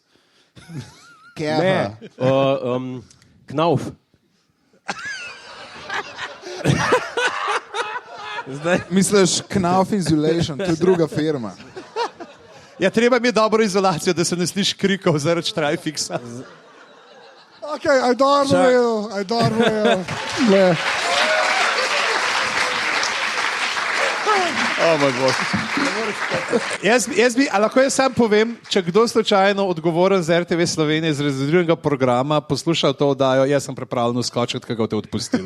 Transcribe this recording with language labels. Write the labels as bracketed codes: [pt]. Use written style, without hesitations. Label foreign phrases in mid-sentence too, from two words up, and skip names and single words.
[sl] Ne, Knauf. Misliš Knauf Insulation, to je druga firma. Ja, treba mi je dobro izolacijo, da se ne sliši krikov zaradi Štrajfixa. [en] Okay, I don't know. [sl] Lahko jaz sam povem, če kdo slučajno odgovoren z RTV Slovenije z rezerviranega programa poslušal to oddajo, jaz sem pripravljen skočiti, kako te odpustili.